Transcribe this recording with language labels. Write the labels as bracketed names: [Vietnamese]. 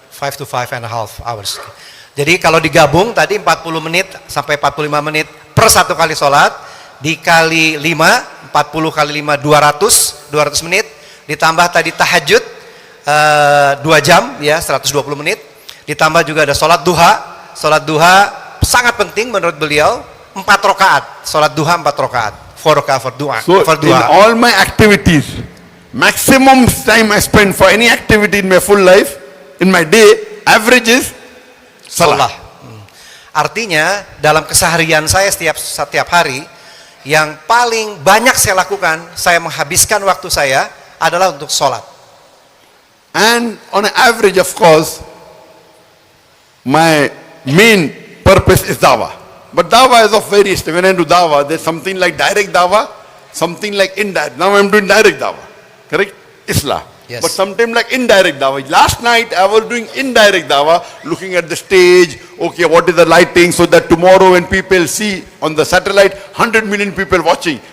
[English] 5 to 5.5 hours. [Indonesian] Jadi kalau digabung tadi 40 menit sampai 45 menit per satu kali sholat, dikali 5, 40 kali 5, 200 menit, ditambah tadi tahajud 2 jam, ya 120 menit, ditambah juga ada sholat duha sangat penting menurut beliau, 4 rakaat, sholat duha 4 rakaat, 4 rakaat for duha. [English] So in all my activities, maximum time I spend for any activity in my full life, in my day, average is salah. [Indonesian] Artinya dalam keseharian saya setiap hari, yang paling banyak saya lakukan, saya menghabiskan waktu saya adalah untuk sholat. [English] And on an average, of course, my main purpose is dawah. But dawah is of various. When I do dawah, there's something like direct dawah, something like indirect. Now I'm doing direct dawah, correct? [Arabic] Islah. [English] Yes. But sometimes like indirect dawah. Last night I was doing indirect dawah, looking at the stage, okay, what is the lighting, so that tomorrow when people see on the satellite, 100 million people watching.